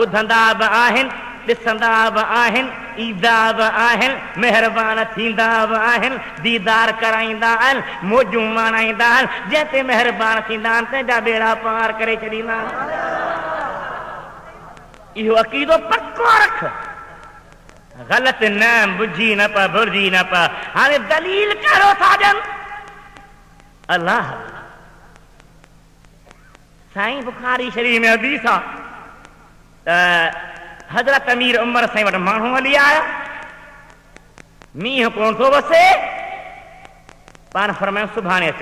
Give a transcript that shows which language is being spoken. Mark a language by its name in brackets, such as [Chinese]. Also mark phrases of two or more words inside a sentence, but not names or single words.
[Sindhi] ॿुधंदा बि आहिनि ॾिसंदा बि आहिनि ईंदा बि आहिनि महिरबान थींदा बि आहिनि दीदार कराईंदा आहिनि मौजूं मनाईंदा आहिनि जंहिं ते महिरबान थींदा आहिनि तंहिंजा बेड़ा पार करे छॾींदा आहिनि। इहो अक़ीदो पको रख ग़लति न बुझी न पा भुलिजी न पा। हाणे दलील कहिड़ो था ॾियनि अल्लाह साईं बुखारी शरीफ़ में हदीस आहे त हज़रत अमीर उमर साईं वटि माण्हू हली आया मींहुं कोन थो वसे पाण फरमायो सुभाणे अचो।